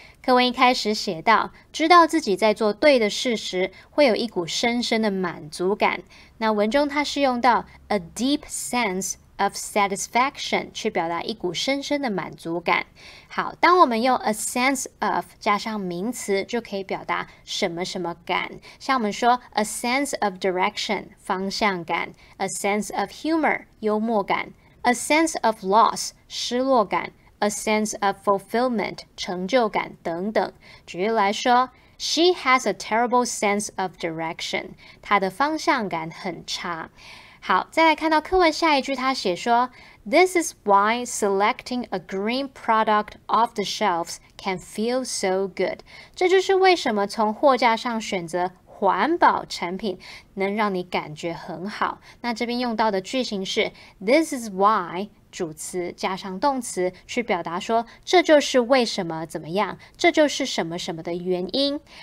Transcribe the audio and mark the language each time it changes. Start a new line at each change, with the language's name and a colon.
Chinese: 课文一开始写到，知道自己在做对的事时，会有一股深深的满足感。那文中它是用到
English: a deep sense of satisfaction
Chinese: 去表达一股深深的满足感。好，当我们用 a sense of 加上名词，就可以表达什么什么感。像我们说 a sense of direction 方向感， a sense of humor 幽默感， a sense of loss 失落感， a sense of fulfillment 成就感等等。举例来说，
English: She has a terrible sense of direction
Chinese: 她的方向感很差。好，再来看到课文下一句，他写说
English: This is why selecting a green product off the shelves can feel so good.
Chinese: 这就是为什么从货架上选择环保产品能让你感觉很好。那这边用到的句型是
English: This is why
Chinese: 主词加上动词去表达说这就是为什么怎么样，这就是什么什么的原因。